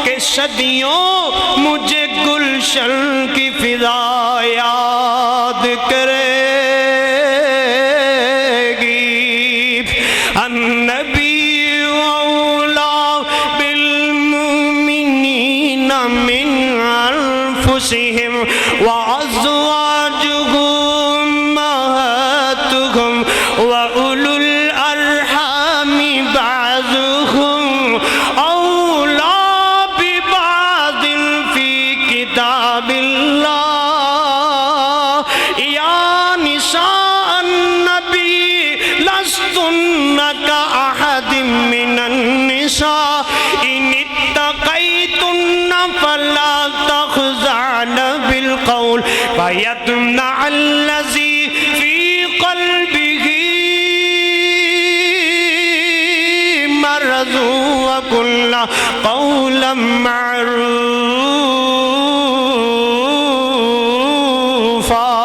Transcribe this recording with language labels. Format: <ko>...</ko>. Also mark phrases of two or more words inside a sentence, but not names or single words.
<ur>صدیوں مجھے گلشن کی فضا یاد کرے گی.</ur> <ar>النبي أولى بالمؤمنين من أنفسهم وأزواجه أمهاتهم وأولو الأرحام بعضهم أولى ببعض في كتاب الله. يا نساء النبي لستن كأحد من النساء إن اتقيتن فلا تخضعن بالقول فيطمع الذي في قلبه مرض وقلن قولا معروفا.</ar>